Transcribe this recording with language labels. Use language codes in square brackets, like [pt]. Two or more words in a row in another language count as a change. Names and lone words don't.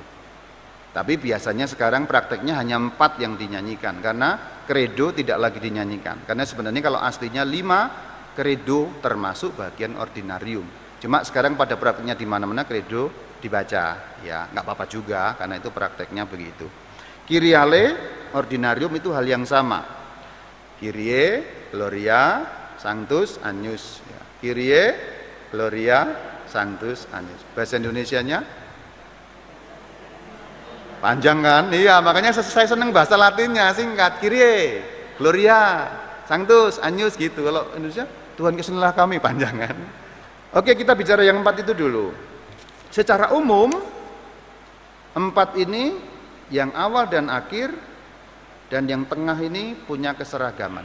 [id] Tapi biasanya sekarang prakteknya hanya 4 yang dinyanyikan karena kredo tidak lagi dinyanyikan. Karena sebenarnya kalau aslinya 5 kredo termasuk bagian ordinarium. Cuma sekarang pada prakteknya di mana-mana kredo dibaca, ya nggak apa-apa juga karena itu prakteknya begitu. Kyriale, ordinarium itu hal yang sama. Kyrie, Gloria, Sanctus, Agnus. Ya. Kyrie, Gloria, Sanctus, Agnus. Bahasa Indonesianya panjang kan? Iya, makanya saya seneng bahasa Latinnya, singkat. Kyrie, Gloria, Sanctus, Agnus gitu. Kalau Indonesia, Tuhan kesinilah kami, panjang kan? Oke, kita bicara yang 4 itu dulu. Secara umum 4 ini yang awal dan akhir dan yang tengah ini punya keseragaman.